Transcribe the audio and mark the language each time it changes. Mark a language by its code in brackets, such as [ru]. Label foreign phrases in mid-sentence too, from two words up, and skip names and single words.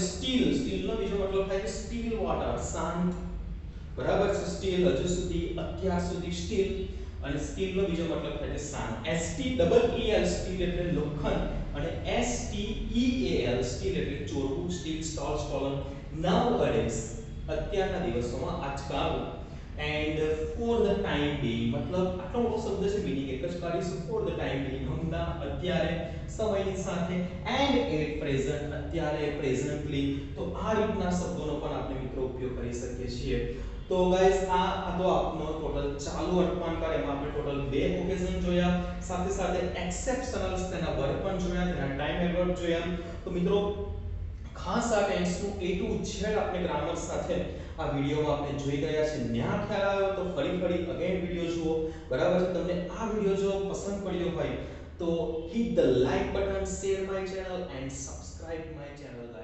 [gu] સ્ટીલ નો બીજો મતલબ થાય કે [en] still water [gu] શાંત બરાબર છે સ્ટીલ હજુ સુધી અત્યાર સુધી સ્ટીલ અને સ્ટીલ નો બીજો મતલબ થાય છે શાંત S T E L સ્ટીલ એટલે લોખંડ અને S T E A L સ્ટીલ એટલે ચોરવું [en] steal stolen [gu] nowadays અત્યારના દિવસોમાં આજકાલ [en] and for the time being [gu] मतलब આટલો મોટો શબ્દ છે મીનિંગ એક જ કાઢીશું [en] for the time being [gu] હમણાં અત્યારે સમયની સાથે [en] and at present [gu] અત્યારે presently તો આ રીતના શબ્દોનો પણ આપણે મિત્રો ઉપયોગ કરી શકીએ છીએ તો ગાઈસ આ હતો આપનો ટોટલ ચાલુ વર્તમાનકાળ એમાં આપણે ટોટલ બે ઓકેઝન જોયા સાથે સાથે એક્સેપ્શનલ્સ તેના વર્ગ પણ જોયા તેના [en] time adverb [gu] જોયા તો મિત્રો ખાસ આ ટેન્સનું [en] A to Z [gu] આપણે ગ્રામર સાથે આ વિડિયોમાં આપણે જોઈ ગયા છે ન્યા ખ્યાલ આવ્યો તો ફરી અગેન વિડિયો જુઓ બરાબર છે તમને આ વિડિયો જો પસંદ પડ્યો હોય તો [en] hit the like button share my channel [gu] and subscribe my channel